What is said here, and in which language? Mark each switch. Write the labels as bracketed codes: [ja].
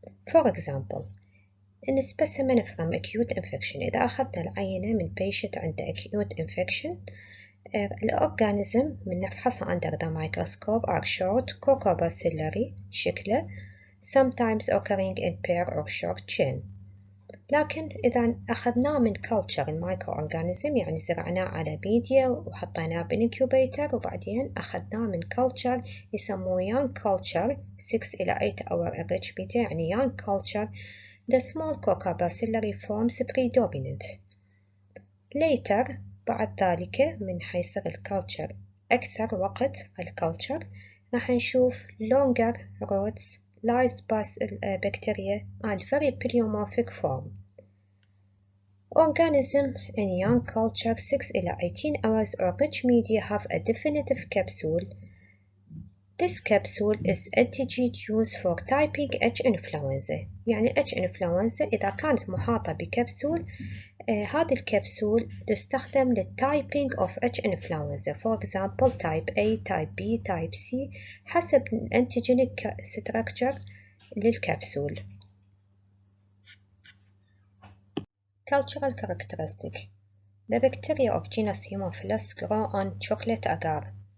[en] For example, in a specimen from acute infection [ar] إذا أخذنا العينة من [en] patient [ar] عنده [en] acute infection [ar] الأورجانيزم من نفحصها [en] under the microscope are short cocobacillary [ar] شكله [en] sometimes occurring in pair or short chain. [ar] لكن إذا أخذناه من culture المايكروأورجانيزم يعني زرعناه على ميديا وحطيناه بالإنكوبيتر وبعدين أخذناه من culture يسموه [en] young culture 6 [ar] إلى 8 [en] hour average media [ar] يعني [en] young culture the small cocobacillary forms predominant. Later [ar] بعد ذلك من حيصير الculture أكثر وقت الculture راح نشوف [en] longer rods lies bacteria and very pleomorphic form. Organism in young culture 6 [ar] إلى [en] 18 hours or rich media have a definitive capsule. This capsule is antigen used for typing H influenza. [ar] يعني H influenza إذا كانت محاطة بكبسول هذه الكبسول تستخدم للtyping of H influenza. [en] For example type A, type B, type C [ar] حسب [en] antigenic structure [ar] للكبسول. [en] Cultural characteristic. The bacteria of genus Hemophilus grow on chocolate agar.